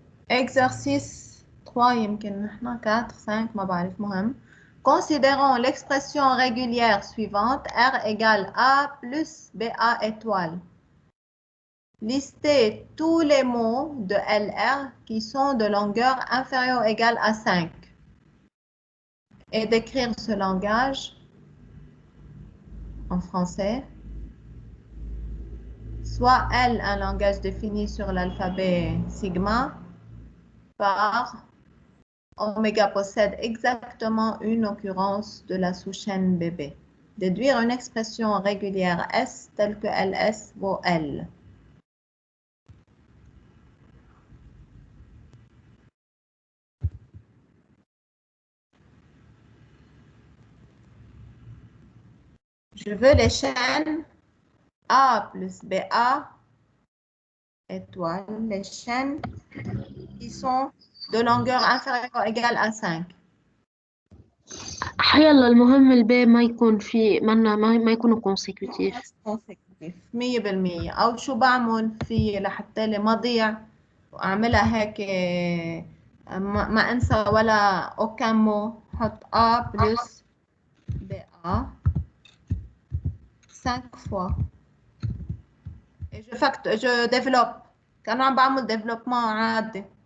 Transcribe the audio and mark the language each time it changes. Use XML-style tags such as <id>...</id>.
<ar>Exercice 3 يمكن نحن 4 5 ما بعرف مهم.</ar> <fr>Considérons l'expression régulière suivante R égale A plus BA étoile. Listez tous les mots de LR qui sont de longueur inférieure ou égale à 5 et décrire ce langage en français. Soit L, un langage défini sur l'alphabet sigma, par oméga possède exactement une occurrence de la sous-chaîne BB. Déduire une expression régulière S telle que LS vaut L. Je veux les chaînes A plus BA étoile, les chaînes qui sont de longueur inférieure ou égale à 5.</fr> <ar>يلا المهم البي ما يكون في ما يكونوا consecutive.</ar> <en>consecutive 100%.</en> <ar>أو شو بعمل في لحتى لي ما ضيع وأعملها هيك ما أنسى ولا</ar> <fr>aucun mot.</fr> <ar>حط A plus BA</ar> <fr>5 fois. Et je développe.</fr> <ar>كأنه عم بعمل développement عادي.</ar>